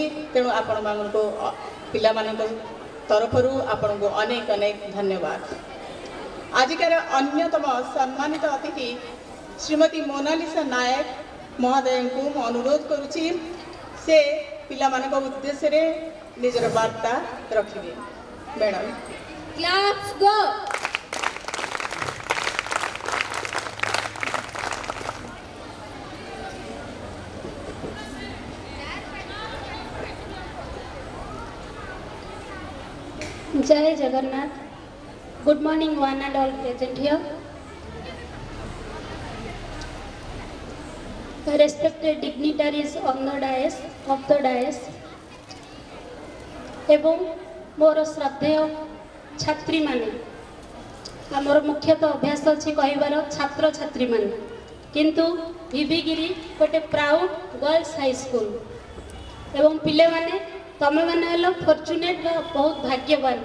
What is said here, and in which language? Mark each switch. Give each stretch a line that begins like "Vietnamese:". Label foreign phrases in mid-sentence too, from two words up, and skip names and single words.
Odia: ତେଣୁ ଆପଣମାନଙ୍କୁ ପିଲାମାନଙ୍କ ତରଫରୁ ଆପଣଙ୍କୁ ଅନେକ ଅନେକ ଧନ୍ୟବାଦ। ଆଜିକାର ଅନ୍ୟତମ ସମ୍ମାନିତ ଅତିଥି ଶ୍ରୀମତୀ ମୋନାଲିସା ନାୟକ ମହୋଦୟଙ୍କୁ ମୁଁ ଅନୁରୋଧ କରୁଛି ସେ ପିଲାମାନଙ୍କ ଉଦ୍ଦେଶ୍ୟରେ ନିଜର ବାର୍ତ୍ତା ରଖିବେ। ମ୍ୟାଡ଼ାମ୍।
English: Claps go! Jai Jagannath. Good morning, one and all present here. Respected dignitaries on the dais,
Odia: ଏବଂ ମୋର ଶ୍ରଦ୍ଧେୟ ଛାତ୍ରୀମାନେ, ଆମର ମୁଖ୍ୟତଃ ଅଭ୍ୟାସ ଅଛି କହିବାର ଛାତ୍ରଛାତ୍ରୀମାନେ, କିନ୍ତୁ ଭିଭିଗିରି ଗୋଟେ
English: proud girls high school
Odia: ଏବଂ ପିଲାମାନେ ତମେମାନେ ହେଲ ଫର୍ଚୁନେଟ୍ ବା ବହୁତ ଭାଗ୍ୟବାନ।